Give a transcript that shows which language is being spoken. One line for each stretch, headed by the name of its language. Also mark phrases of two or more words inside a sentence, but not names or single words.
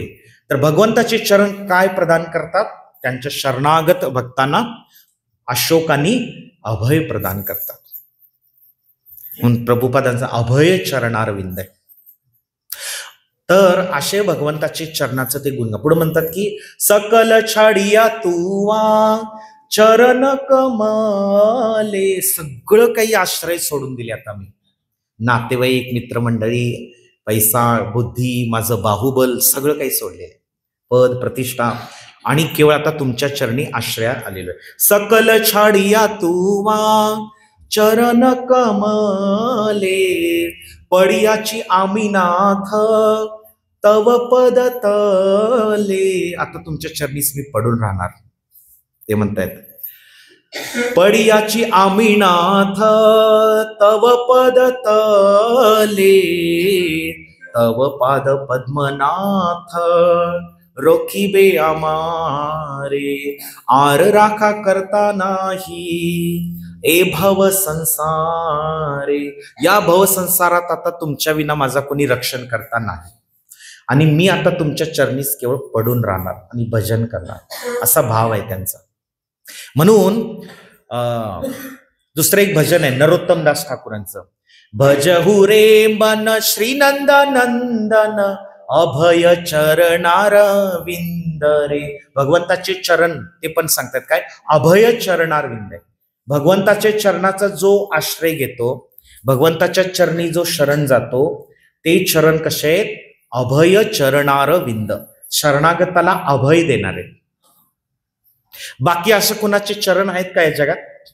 Marathi: तर भगवंताचे चरण काय प्रदान करतात? त्यांच्या शरणागत भक्तांना अशोक आणि अभय प्रदान करतात. म्हणून प्रभुपादांचा अभय चरणारविंद आहे. तर असे भगवंताचे चरणाचं ते गुण पुढे म्हणतात की
Bangla: সকল ছাড়িয়া তুয়া চরণ কমলে.
Marathi: सगळं काही आश्रय सोडून दिले आता मी, नातेवाईक, मित्रमंडळी, पैसा, बुद्धी, माझं बाहुबल सगळं काही सोडले, पद, प्रतिष्ठा, आणि केवळ आता तुमच्या चरणी आश्रयात आलेलो आहे.
Bangla: সকল ছাড়িয়া তুয়া চরণ কমলে পড়িয়াছি আমি নাথ তব পদ তলে.
Marathi: आता तुमच्या चरणीस मी पडून राहणार, ते म्हणतायत.
Bangla: পড়িয়াছি আমি নাথ তব পদ তলে তব পাদ পদ্ম নাথ রাখিবে আমারে. আর রাখা কর্তা নাহি এ ভব সংসারে.
Marathi: या भव संसारात आता तुमच्या विना माझा कोणी रक्षण करता नाही, आणि मी आता तुमच्या चरणीस केवळ पडून राहणार आणि भजन करणार, असा भाव आहे त्यांचा. म्हणून दुसरं एक भजन आहे नरोत्तम दास ठाकूरांचं.
Bangla: ভজহুঁ রে মন শ্রীনন্দ নন্দন অভয় চরণার বিন্দ রে.
Marathi: भगवंताचे चरण ते पण सांगतात काय? अभय चरणार विंद आहे. भगवंताच्या चरणाचा जो आश्रय घेतो, भगवंताच्या चरणी जो शरण जातो, ते चरण कसे आहेत? अभय चरणार विंद. शरणागताला अभय देणारे. बाकी असं कुणाचे चरण आहेत का या जगात?